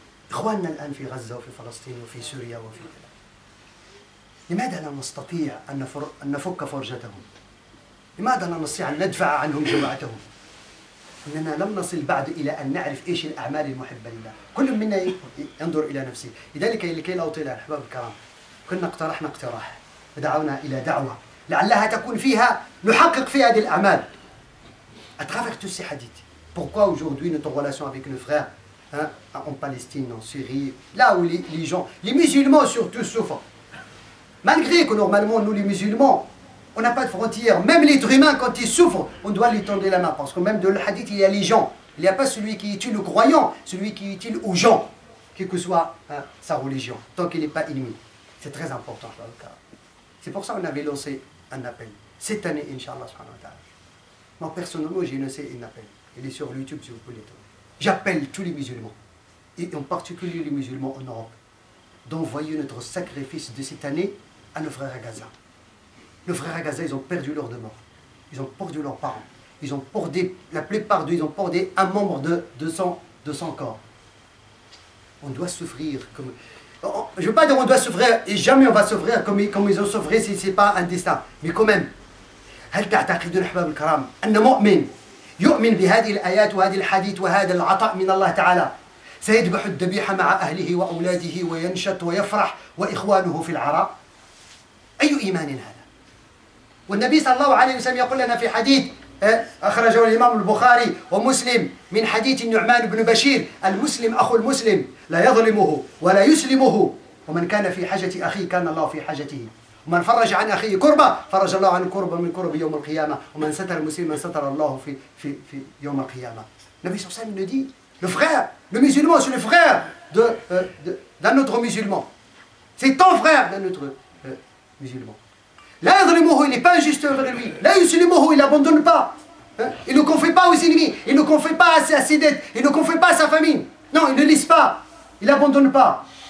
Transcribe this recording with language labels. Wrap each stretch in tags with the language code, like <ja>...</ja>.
<ar>إخواننا الآن في غزة وفي فلسطين وفي سوريا وفي كذا. لماذا لا نستطيع أن نفك فرجتهم؟ لماذا لا نستطيع أن ندفع عنهم جوعتهم؟ إننا لم نصل بعد إلى أن نعرف إيش الأعمال المحبة لله. كل منا ينظر إلى نفسه. لذلك لكي لا أطيل الأحباب الكرام، كنا اقترحنا اقتراح ودعونا إلى دعوة لعلها تكون فيها نحقق في هذه الأعمال.</ar> <fr>À travers tous ces hadiths. Pourquoi aujourd'hui notre relation avec nos frères en Palestine, en Syrie, là où les gens, les musulmans surtout souffrent. Malgré que normalement nous les musulmans, on n'a pas de frontières. Même l'être humain quand il souffre, on doit lui tendre la main. Parce que même dans le hadith il y a les gens. Il n'y a pas celui qui est utile aux croyants, celui qui est utile aux gens, quelle que soit sa religion, tant qu'il n'est pas ennemi. C'est très important. C'est pour ça qu'on avait lancé un appel. Cette année, Inch'Allah, moi personnellement j'ai lancé un appel. Il est sur YouTube si vous voulez. J'appelle tous les musulmans, et en particulier les musulmans en Europe, d'envoyer notre sacrifice de cette année à nos frères à Gaza. Nos frères à Gaza, ils ont perdu leurs demeures, ils ont perdu leurs parents, ils ont la plupart d'eux, ils ont porté un membre de son corps. On doit souffrir comme... Je ne veux pas dire on doit souffrir et jamais on va souffrir comme ils ont souffert si ce n'est pas un destin. Mais quand même,</fr> <ar>هل تعتقدون أحباب الكرام أن مؤمن يؤمن بهذه الآيات وهذه الحديث وهذا العطاء من الله تعالى سيذبح الذبيحة مع أهله وأولاده وينشط ويفرح وإخوانه في العراء؟ أي إيمان هذا؟ والنبي صلى الله عليه وسلم يقول لنا في حديث أخرجه الإمام البخاري ومسلم من حديث النعمان بن بشير: المسلم أخو المسلم لا يظلمه ولا يسلمه، ومن كان في حاجة أخيه كان الله في حاجته، ومن فرج عن أخيه كربة فرج الله عن كربة من كرب يوم القيامة، ومن ستر مسلما ستر الله في يوم القيامة. النبي صلى الله عليه وسلم</ar> <fr>nous dit, le frère, le musulman, c'est le frère d'un autre musulman. C'est ton frère d'un autre musulman.</fr> <ar>La yadhlimuhu,</ar> <fr>il n'est pas injuste envers lui.</fr> <ar>La yuslimuhu,</ar> <fr>il n'abandonne pas. Il ne confie pas aux ennemis. Il ne confie pas à ses dettes. Il ne confie pas à sa famille. Non, il ne laisse pas. Il n'abandonne pas.</fr>